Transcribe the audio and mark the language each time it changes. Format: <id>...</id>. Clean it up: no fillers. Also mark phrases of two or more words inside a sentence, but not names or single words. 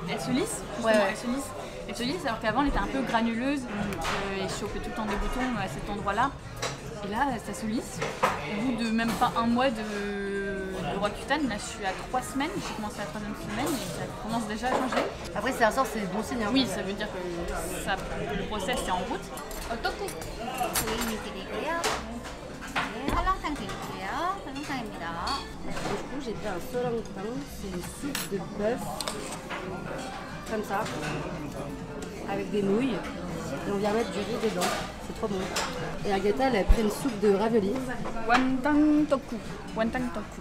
<fr>elle se lisse, justement, ouais. Elle se lisse alors qu'avant elle était un peu granuleuse et je chopais tout le temps des boutons à cet endroit-là. Et là, ça se lisse. Au bout de même pas un mois de Roaccutane, là je suis à 3 semaines, j'ai commencé la 3e semaine et ça commence déjà à changer. Après, si ça ressort, c'est bon signe. Hein. Oui, ça veut dire que le process est en route.</fr> <ko>어떻게 고객님 드리고요. 네, 설렁탕 드릴게요. 설렁탕입니다.</ko> <fr>Du coup, j'ai fait un solangtang, c'est une soupe de bœuf, comme ça, avec des nouilles. Et on vient mettre du riz dedans, c'est trop bon. Et Agatha, elle a pris une soupe de ravioli. Wantang toku. Wantang toku.</fr>